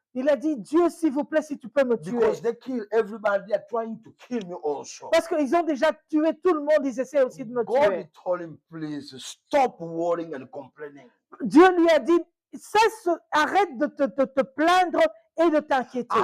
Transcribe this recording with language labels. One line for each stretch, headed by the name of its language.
French: Il a dit, Dieu, s'il vous plaît, si tu peux me tuer.
English: Because they kill everybody, they are trying to kill me also.
French: Parce qu'ils ont déjà tué tout le monde, ils essaient aussi de me
English: God
French: tuer.
English: told him, please stop worrying and complaining.
French: Dieu lui a dit, cesse, arrête de te plaindre et de t'inquiéter.